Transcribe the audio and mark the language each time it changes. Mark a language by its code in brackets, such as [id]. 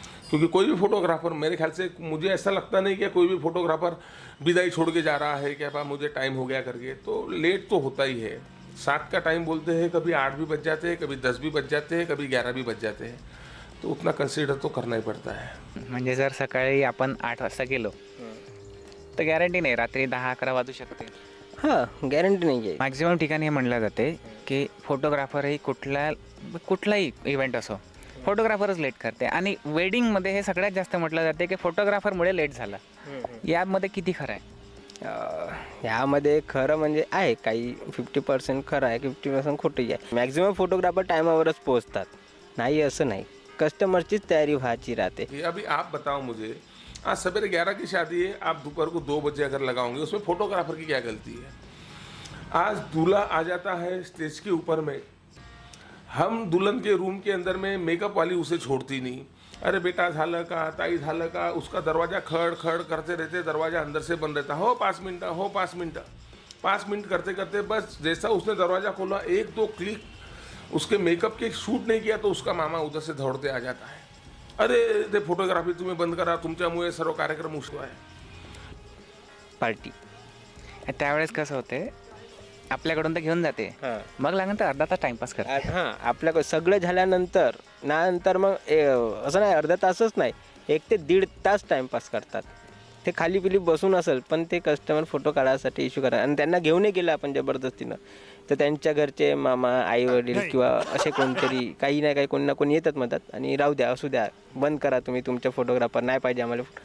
[hi] क्योंकि कोई भी फोटोग्राफर, मेरे ख्याल से मुझे ऐसा लगता नहीं कि कोई भी फोटोग्राफर विदाई छोड़ के जा रहा है कि अब मुझे टाइम हो गया करके, तो लेट तो होता ही है। 7 का टाइम बोलते हैं, कभी 8 भी बज जाते हैं, कभी 10 भी बज जाते हैं, कभी 11 भी बज जाते हैं, तो उतना कंसिडर तो करना ही पड़ता है। [mr] म्हणजे जर सकाळी आपण 8 वाजता गेलो तर गॅरंटी नाही, रात्री 10-11 वाजू शकते। हां, गॅरंटी नाही आहे। मॅक्झिमम ठिकाणी हे म्हणलं जाते की फोटोग्राफर ही कुठलाही इव्हेंट असो, फोटोग्राफरच लेट करते। आणि वेडिंगमध्ये हे सगळ्यात जास्त म्हटलं जाते की फोटोग्राफरमुळे लेट झाला। यामध्ये किती खरं आहे? यामध्ये खरं म्हणजे आहे, काही 50% खरं आहे, 50% खोटंही आहे। मॅक्झिमम फोटोग्राफर टायमावरच पोहोचतात, नाही असं नाही, कस्टमरचीच तयारी व्हायची राहते। [hi] ये अभी आप बताओ मुझे, आज सवेरे 11 की शादी है, आप दोपहर को 2 बजे अगर लगाओगे, उसमें फोटोग्राफर की क्या गलती है? आज दूल्हा आ जाता है स्टेज के ऊपर में, हम दुल्हन के रूम के अंदर में मेकअप वाली उसे छोड़ती नहीं। [mr] अरे बेटा झालं का, [hi] ताई झालं का, उसका दरवाज़ा खड़ खड़ करते रहते, दरवाज़ा अंदर से बंद रहता, हो 5 मिनट, हो 5 मिनट, 5 मिनट करते करते बस जैसा उसने दरवाज़ा खोला, 1-2 क्लिक उसके मेकअप के शूट नहीं किया तो उसका मामा उधर से दौड़ते आ जाता है, [mr] अरे ते फोटोग्राफी तुम्ही बंद करा, तुमच्यामुळे सर्व कार्यक्रम उशिरा आहे। [en] party [mr] त्यावेळेस कसं होते, आपल्याकडून तर घेऊन जाते, मग लागेल तर अर्धा तास टाइमपास कर। हां, आपल्याकडे सगळं झाल्यानंतर नंतर मग असं नाही, अर्धा तासच नाही, 1 ते 1.5 तास टाइमपास करतात। ते खाली पिली बसून असेल पण ते कस्टमर फोटो काढायसाठी इश्यू करा, आणि त्यांना घेऊनही गेलं आपण जबरदस्तीनं तर त्यांच्या घरचे मामा, आई वडील किंवा असे कोणतरी काही ना काही कोणी ना कोणी येतात मदत, आणि राहू द्या, असू द्या, बंद करा तुम्ही तुमच्या फोटोग्राफर, नाही पाहिजे आम्हाला।